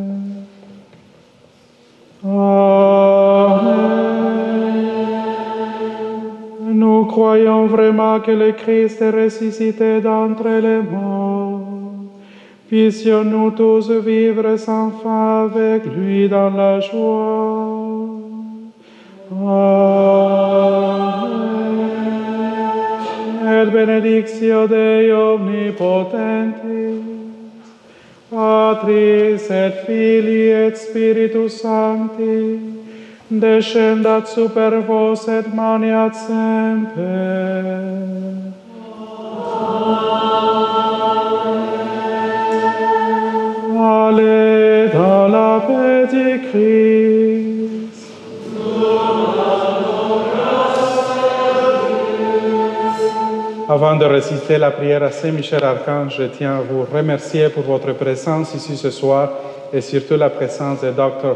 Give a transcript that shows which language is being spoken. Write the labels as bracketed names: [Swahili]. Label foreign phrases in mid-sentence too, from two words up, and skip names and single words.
[French] Amen. Nous croyons vraiment que le Christ est ressuscité d'entre les morts. Puissions-nous tous vivre sans fin avec lui dans la joie. Amen. [Latin] Et benedictio Dei omnipotentis, Patris et Filii et Spiritus Sancti, descendat super vos et maniat semper. [French] Allez dans la paix du Christ. Avant de réciter la prière à Saint-Michel Archange, je tiens à vous remercier pour votre présence ici ce soir et surtout la présence de Dr.